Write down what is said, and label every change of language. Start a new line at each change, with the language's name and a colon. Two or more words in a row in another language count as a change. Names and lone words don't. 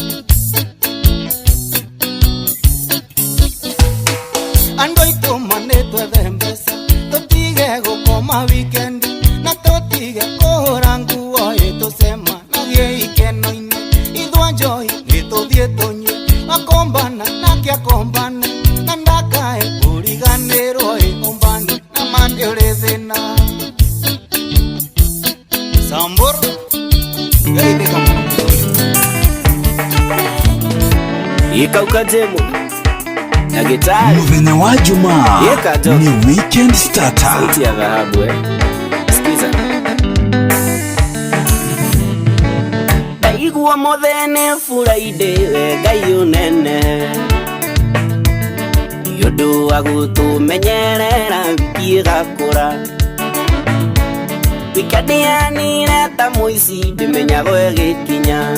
Kikuyu: andũ aitũ manĩtwethe mbeca tũtige gũkoma wikendi na tũtige kũhũra nguo tũcemanagie ikeno-inĩ ithua njohi nĩtũthiĩ tũnyue akombana nake akombane na ndakae kũriganĩrwo ombani na mani ũrĩ thĩna Sambor Ikauka jemu na gitari mũthenya wa Jumaa nĩ
English: weekend starter
Swahili: sauti ya dhahabu sikiza
Kikuyu: ndaigua mũthene Friday Ngai ũnene yũndũ wa gũtũmenyerera wiki ĩgakũra wikendi yanire ta mũici ndĩmenyago ĩgĩkinya